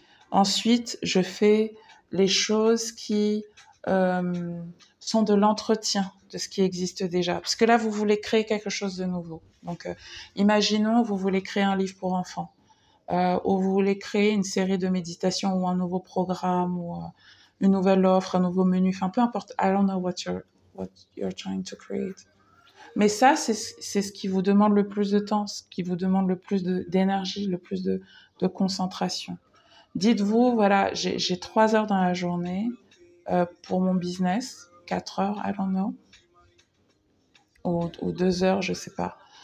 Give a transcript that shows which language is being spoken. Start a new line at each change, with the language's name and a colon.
French: Ensuite, je fais les choses qui sont de l'entretien de ce qui existe déjà. Parce que là, vous voulez créer quelque chose de nouveau. Donc, imaginons, vous voulez créer un livre pour enfants. Ou vous voulez créer une série de méditations ou un nouveau programme ou une nouvelle offre, un nouveau menu, enfin peu importe.
English: I don't know what you're trying to create.
French: Mais ça, c'est ce qui vous demande le plus de temps, ce qui vous demande le plus d'énergie, le plus de concentration. Dites-vous, voilà, j'ai 3 heures dans la journée pour mon business, 4 heures,
English: I don't know,
French: ou 2 heures, je sais pas.